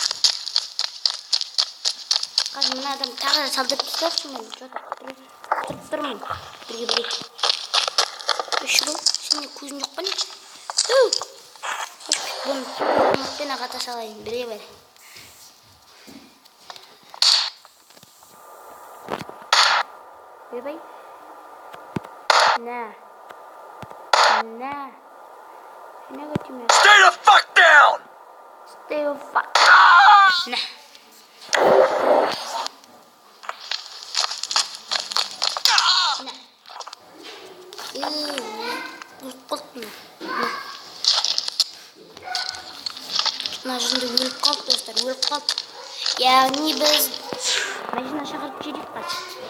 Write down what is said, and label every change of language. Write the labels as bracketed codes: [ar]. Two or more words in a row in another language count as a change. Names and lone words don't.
[kk] Қазір мына адам тағы да салдырып тастайықшы, мен тұрып тұрмын. Бірге. Үші бол, сенде көзің жоқ па не? Бұны ұмытпен ағата салайын, бірге бәрі. Бай. Nah. [en] Stay the fuck down! Stay the fuck. Nah. [kk] Машинада өліп қалды достар, өліп қалды. Яғни біз машина шақырып жедік қашып.